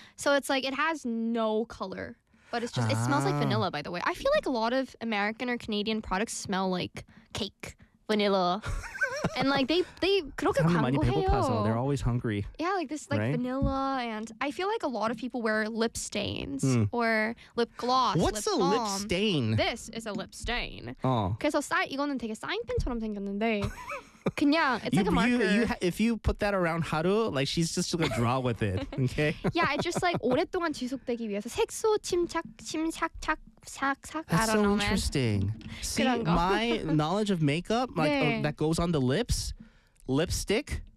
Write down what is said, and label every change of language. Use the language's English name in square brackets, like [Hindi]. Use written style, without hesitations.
[English] So it's like, it has no color, but it's just, it smells like vanilla, by the way. I feel like a lot of American or Canadian products smell like cake, vanilla. And like, they [Korean] 그렇게 광고해요. [English] They're always hungry. Yeah, like this, like right? vanilla. And I feel like a lot of people wear lip stains or lip gloss. What's lip a balm. Lip stain? This is a lip stain. Oh. [Korean] 그래서 이거는 되게 사인펜처럼 생겼는데. [English] 그냥 it's like a marker. If you put that around Haru, like she's just gonna draw with it, okay? [Korean] Yeah, it's just like 오랫동안 지속되기 위해서 색소 침착 침착 착 착 착. [English] That's I don't know, interesting. Man. See, my knowledge of makeup, like 네. That goes on the lips, lipstick,